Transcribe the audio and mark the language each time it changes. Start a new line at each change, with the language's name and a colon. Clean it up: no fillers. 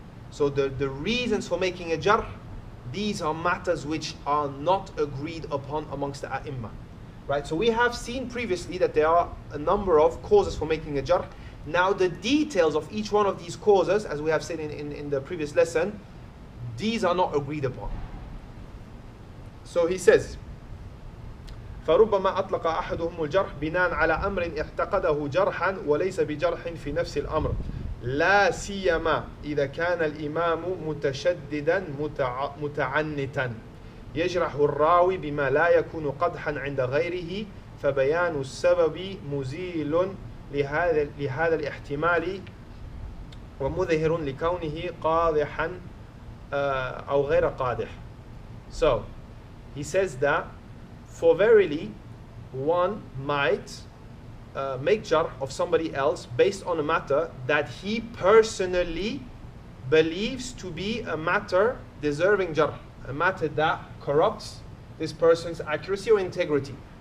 English: So the reasons for making a jarh, these are matters which are not agreed upon amongst the a'imma. Right? So we have seen previously that there are a number of causes for making a jarh. Now the details of each one of these causes, as we have said in the previous lesson, these are not agreed upon. So he says,
Arabic: فَرُبَّمَا أَطْلَقَ أَحَدُهُمُ الْجَرْحِ بِنَاءً عَلَى أَمْرٍ احْتَقَدَهُ جَرْحًا وَلَيْسَ بِجَرْحٍ فِي نَفْسِ الْأَمْرِ لا سيما إذا كان الإمام متشددا متعنتا يجرح الراوي بما لا يكون قدحا عند غيره فبيان السبب مزيل لهذا الاحتمال ومظهر لكونه قادحا أو غير قادح.
English: So he says that for verily one might make jarh of somebody else based on a matter that he personally believes to be a matter deserving jarh, a matter that corrupts this person's accuracy or integrity.